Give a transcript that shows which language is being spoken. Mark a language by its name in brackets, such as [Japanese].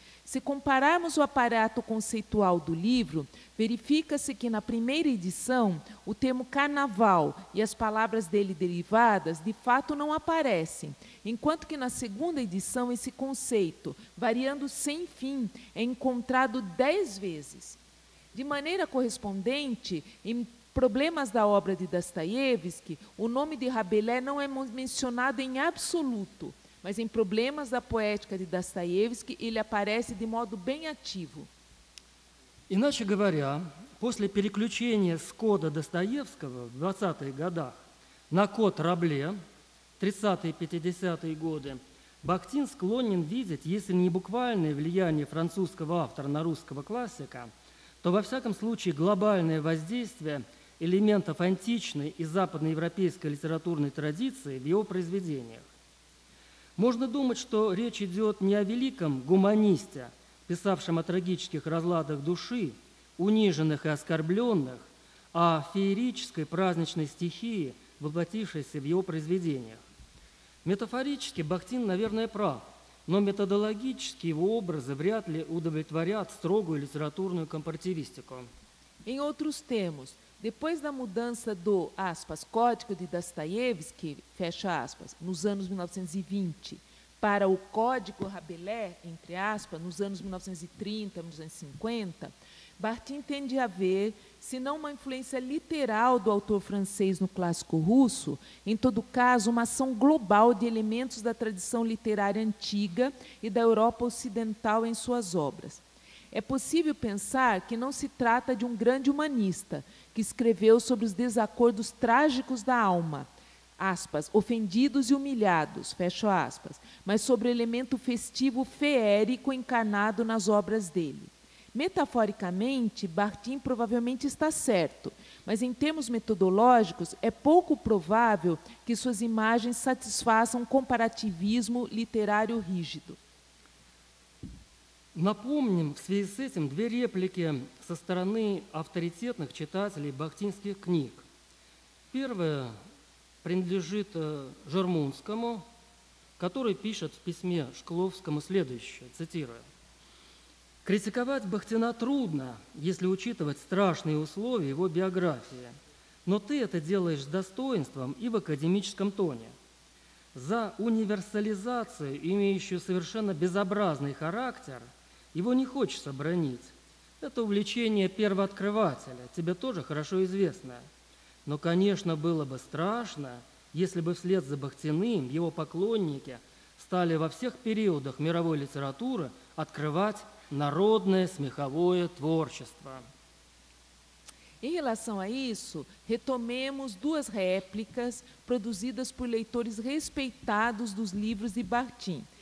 [Portuguese] Se compararmos o aparato conceitual do livro, verifica-se que na primeira edição o termo carnaval e as palavras dele derivadas de fato não aparecem, enquanto que na segunda edição esse conceito, variando sem fim, é encontrado 10 vezes. De maneira correspondente, em Problemas da obra de Dostoiévski, o nome de Rabelais não é mencionado em absoluto, mas em Problemas da poética de Достоевский ele aparece de modo bem ativo. [Russian] Иначе говоря, после переключения с кода Достоевского в 20-х годах на код Рабле, 30-е и 50-е годы, Бахтин склонен видеть, если не буквальное влияние французского автора на русского классика, то во всяком случае глобальное воздействие элементов античной и западноевропейской литературной традиции в его произведениях. Можно думать, что речь идет не о великом гуманисте, писавшем о трагических разладах души, униженных и оскорбленных, а о феерической праздничной стихии, воплотившейся в его произведениях. Метафорически Бахтин, наверное, прав, но методологически его образы вряд ли удовлетворят строгую литературную компаративистику. [Portuguese] Em outros termos, depois da mudança do, aspas, Código de Dostoiévski, fecha aspas, nos anos 1920, para o Código Rabelais, entre aspas, nos anos 1930, 1950, Bachtin tende a ver, se não uma influência literal do autor francês no clássico russo, em todo caso, uma ação global de elementos da tradição literária antiga e da Europa ocidental em suas obras. É possível pensar que não se trata de um grande humanista, que escreveu sobre os desacordos trágicos da alma, aspas, ofendidos e humilhados, fecha aspas, mas sobre o elemento festivo feérico encarnado nas obras dele. Metaforicamente, Bachtin provavelmente está certo, mas em termos metodológicos é pouco provável que suas imagens satisfaçam um comparativismo literário rígido. [Russian] Напомним в связи с этим две реплики со стороны авторитетных читателей бахтинских книг. Первая принадлежит Жермунскому, который пишет в письме Шкловскому следующее, цитирую. «Критиковать Бахтина трудно, если учитывать страшные условия его биографии, но ты это делаешь с достоинством и в академическом тоне. За универсализацию, имеющую совершенно безобразный характер, его не хочется бранить. Это увлечение первооткрывателя, тебе тоже хорошо известно. Но, конечно, было бы страшно, если бы вслед за Бахтиным его поклонники стали во всех периодах мировой литературы открывать народное смеховое творчество». [Portuguese] Em relação a isso, retomemos duas réplicas produzidas por leitores respeitados dos livros de Bachtin.